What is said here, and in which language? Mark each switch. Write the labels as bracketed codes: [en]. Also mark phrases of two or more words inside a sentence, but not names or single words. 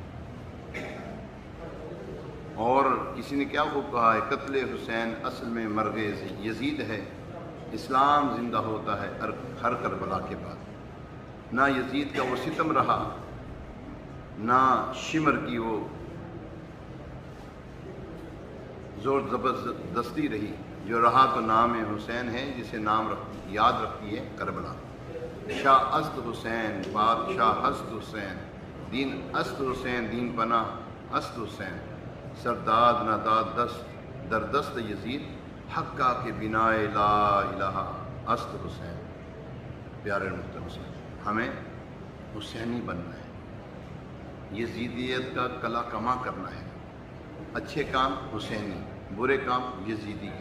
[ur] اور کسی نے کیا وہ کہا ہے، قتل حسین اصل میں مرغ یزید ہے، اسلام زندہ ہوتا ہے ہر کربلا کے بعد۔ نہ یزید کا وہ ستم رہا، نہ شمر کی وہ زور زبردستی رہی، جو رہا تو نام حسین ہے، جسے نام یاد رکھتی ہے کربلا۔ [fa] شاہ است حسین بادشاہ است حسین، دین است حسین، دین پناہ است حسین، سرداد ناداد دست در دست یزید، حقہ کے بنا لا الہ است حسین۔ [ur] پیارے محترم، ہمیں حسینی بننا ہے، یزیدیت کا کلا کما کرنا ہے۔ اچھے کام حسینی، برے کام یزیدی کے۔